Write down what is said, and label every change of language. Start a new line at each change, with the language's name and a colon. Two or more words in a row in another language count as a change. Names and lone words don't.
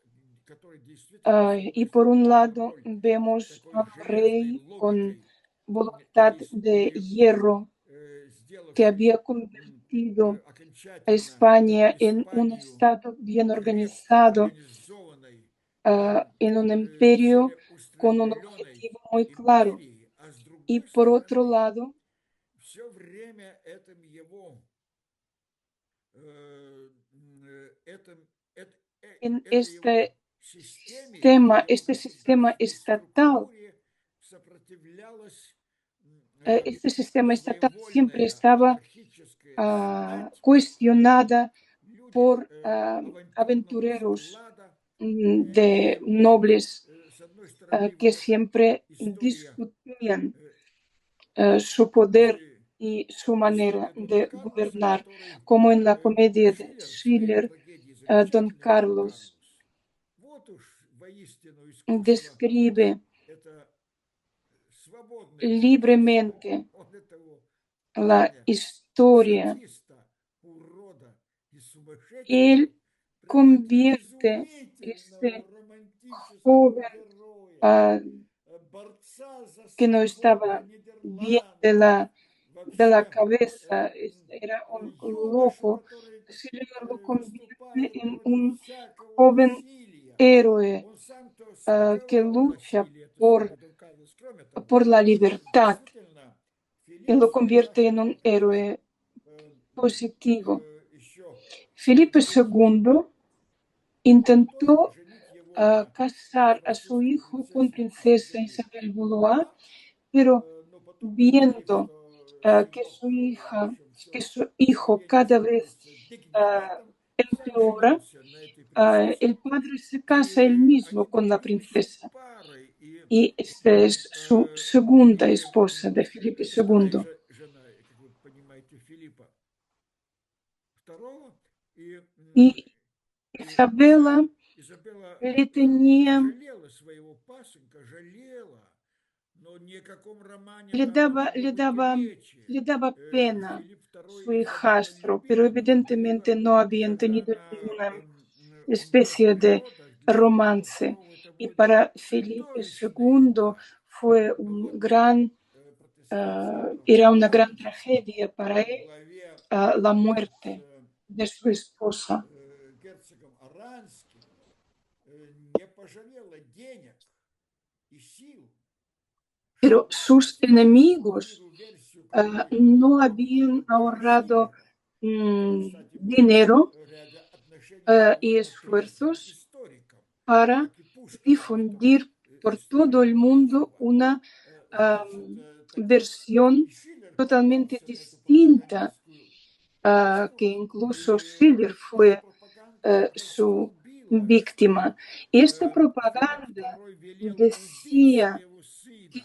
Spanish: Y por un lado vemos al rey con voluntad de hierro que había convertido a España en un estado bien organizado, en un imperio con un objetivo muy claro. Y por otro lado,
Russian: все время
Spanish: en
Russian: этой системе,
Spanish: este sistema estatal,
Russian: сопротивлялась
Spanish: este sistema estatal siempre
Russian: своевольная
Spanish: estaba
Russian: анархическая знать,
Spanish: cuestionada
Russian: люди
Spanish: por
Russian: авантюрного
Spanish: aventureros
Russian: склада,
Spanish: de
Russian: и
Spanish: nobles
Russian: с одной стороны
Spanish: que
Russian: вот
Spanish: siempre
Russian: история
Spanish: discutían su poder
Russian: или
Spanish: y su manera
Russian: история Дона
Spanish: de
Russian: Карлоса,
Spanish: gobernar,
Russian: который
Spanish: como en la comedia de
Russian: Шиллер в своей
Spanish: Schiller,
Russian: трагедии,
Spanish: Don
Russian: замечательный Дон
Spanish: Carlos
Russian: Карлос. Вот уж воистину искусство
Spanish: describe
Russian: это свободный путь.
Spanish: libremente
Russian: Он этого
Spanish: la
Russian: парня,
Spanish: historia.
Russian: садиста, урода и сумасшедшего
Spanish: Él
Russian: превратил в
Spanish: convierte
Russian: изумительного
Spanish: este
Russian: романтического
Spanish: joven
Russian: героя, борца за
Spanish: que no
Russian: свободу
Spanish: estaba bien
Russian: Нидерландов,
Spanish: de la
Russian: вообще
Spanish: cabeza, era un
Russian: юношу,
Spanish: loco,
Russian: который
Spanish: Schiller lo convierte
Russian: выступает
Spanish: en
Russian: против
Spanish: un
Russian: всякого
Spanish: joven
Russian: насилия.
Spanish: héroe
Russian: Он сам-то
Spanish: que
Russian: смаковал
Spanish: lucha
Russian: насилие, это самый Дон Карлос. Кроме того,
Spanish: por la libertad
Russian: действительно,
Spanish: y
Russian: Филипп
Spanish: lo
Russian: Феррах,
Spanish: convierte en un
Russian: который
Spanish: héroe positivo.
Russian: еще
Spanish: Felipe
Russian: был жив,
Spanish: II
Russian: он тоже
Spanish: intentó
Russian: женить его на
Spanish: casar a su
Russian: французской
Spanish: hijo con
Russian: принцессе
Spanish: princesa
Russian: Изабелле
Spanish: Isabel Valois,
Russian: Валуа,
Spanish: pero
Russian: но потом увидев,
Spanish: viendo
Russian: что
Spanish: que
Russian: сынок,
Spanish: su
Russian: в
Spanish: hija,
Russian: общем,
Spanish: que
Russian: все
Spanish: su hijo
Russian: стремление
Spanish: cada vez
Russian: становится дегенератом, сам
Spanish: empeora,
Russian: женился на этой принцессе,
Spanish: el padre se casa él
Russian: и
Spanish: mismo
Russian: они
Spanish: con
Russian: были
Spanish: la
Russian: любящей
Spanish: princesa.
Russian: парой,
Spanish: Y esta es su segunda
Russian: и
Spanish: esposa de Felipe
Russian: это вторая
Spanish: II.
Russian: жена, как вы понимаете, Филиппа II, и
Spanish: Y Isabela
Russian: Изабелла
Spanish: le tenía,
Russian: жалела своего пасынка, жалела, но ни о каком романе там не могло быть речи.
Spanish: le daba pena
Russian: Филипп
Spanish: su
Russian: II Изабелла
Spanish: hijastro, pero
Russian: любил, но
Spanish: evidentemente
Russian: было,
Spanish: no habían
Russian: когда
Spanish: tenido
Russian: на
Spanish: ninguna especie
Russian: умерших
Spanish: de
Russian: родах для Филиппа
Spanish: romance.
Russian: II это
Spanish: Y
Russian: были
Spanish: para Felipe
Russian: чудовищные
Spanish: II
Russian: муки.
Spanish: fue
Russian: Ну
Spanish: un
Russian: вот
Spanish: gran,
Russian: протестантская
Spanish: era una gran
Russian: пропаганда
Spanish: tragedia para
Russian: во
Spanish: él
Russian: главе
Spanish: la
Russian: с
Spanish: muerte de su esposa.
Russian: герцогом Оранским не пожалела денег и сил,
Spanish: Pero
Russian: чтобы
Spanish: sus
Russian: сфальсифицировать
Spanish: enemigos
Russian: миру версию, какой
Spanish: no
Russian: был
Spanish: habían ahorrado
Russian: Шиллер, который, кстати, был
Spanish: dinero
Russian: в ряде отношений
Spanish: y
Russian: довольно трезвым
Spanish: esfuerzos
Russian: историком,
Spanish: para
Russian: как и Пушкин об этом
Spanish: difundir por todo el
Russian: историком
Spanish: mundo
Russian: отзывал.
Spanish: una
Russian: Значит, так вот,
Spanish: versión
Russian: и Шиллер
Spanish: totalmente
Russian: попался на эту
Spanish: distinta,
Russian: пропагандистскую
Spanish: que
Russian: штуку,
Spanish: incluso
Russian: и
Spanish: Schiller
Russian: эта
Spanish: fue
Russian: пропаганда
Spanish: su
Russian: раструбила,
Spanish: víctima.
Russian: что
Spanish: Y esta
Russian: Филипп
Spanish: propaganda
Russian: II велел убить
Spanish: decía
Russian: своего сына,